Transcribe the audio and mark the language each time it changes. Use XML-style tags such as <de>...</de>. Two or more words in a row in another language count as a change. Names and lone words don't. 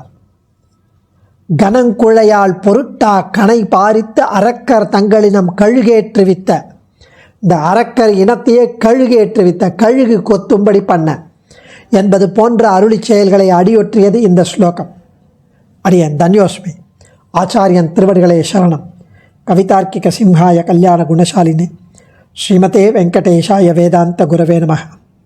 <ta>கனங்குழையால் பொருட்டா கணை பாரித்து அரக்கர் தங்களினம் கழுகேற்றுவித்த. இந்த அரக்கர் இனத்தையே கழுகேற்றுவித்த, கழுகு கொத்தும்படி பண்ண என்பது போன்ற அருளி செயல்களை அடியொற்றியது இந்த ஸ்லோகம். அடியன் தன்யோஸ்மி. ஆச்சாரியன் திருவடிகளே சரணம்.</ta> <sa>கவிதார்க்கிக சிம்ஹாய கல்யாண குணசாலினே ஸ்ரீமதே வெங்கடேஷாய வேதாந்த குரவே நமः.</sa>